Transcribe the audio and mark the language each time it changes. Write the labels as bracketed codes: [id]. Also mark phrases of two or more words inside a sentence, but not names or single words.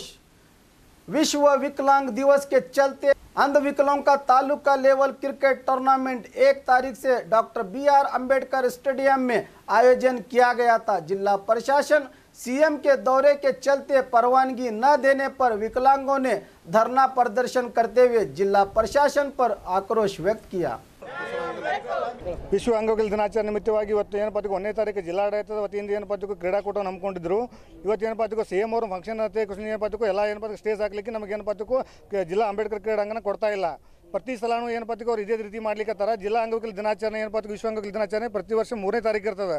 [hi] विश्व विकलांग दिवस के चलते अंध विकलांग का तालुका [en] level cricket tournament [hi] 1 तारीख से डॉक्टर BR अम्बेडकर स्टेडियम में आयोजन किया गया था। जिला प्रशासन सीएम के दौरे के चलते परवानगी न देने पर विकलांगों ने धरना प्रदर्शन करते हुए जिला प्रशासन पर आक्रोश व्यक्त किया। [kn] ವಿಶ್ವ ಅಂಗವಿಕಲ ದಿನಾಚರಣೆ ನಿಮಿತ್ತವಾಗಿ ಇವತ್ತು ಏನಪ್ಪ 1ನೇ ತಾರೀಕು ಜಿಲ್ಲಾಡಳಿತದ ವತಿಯಿಂದ ಏನಪ್ಪ ಕ್ರೀಡಾಕೂಟವನ್ನು ಹಮ್ಮಿಕೊಂಡಿದ್ರು। ಇವತ್ತು ಏನಪ್ಪ ಸಿಎಂ ಅವರು ಫಂಕ್ಷನ್ ಅಂತ ಏನಪ್ಪ ಎಲ್ಲ ಏನಪ್ಪ ಸ್ಟೇಜ್ ಹಾಕಲಿಕ್ಕೆ ನಮಗೆ ಏನಪ್ಪ ಜಿಲ್ಲಾ ಅಂಬೇಡ್ಕರ್ ಕ್ರೀಡಾಂಗಣ ಕೊಡ್ತಾ ಇಲ್ಲ। ಪ್ರತಿ ಸಲನೂ ಏನಪ್ಪ ಅವ್ರು ಇದೇ ರೀತಿ ಮಾಡ್ಲಿಕ್ಕತ್ತಾರ। ಜಿಲ್ಲಾ ಅಂಗವಿಕಲ ದಿನಾಚರಣೆ ಏನಪ್ಪ ವಿಶ್ವ ಅಂಗವಿಕಲ ದಿನಾಚರಣೆ ಪ್ರತಿ ವರ್ಷ 3ನೇ ತಾರೀಕು ಇರ್ತದೆ।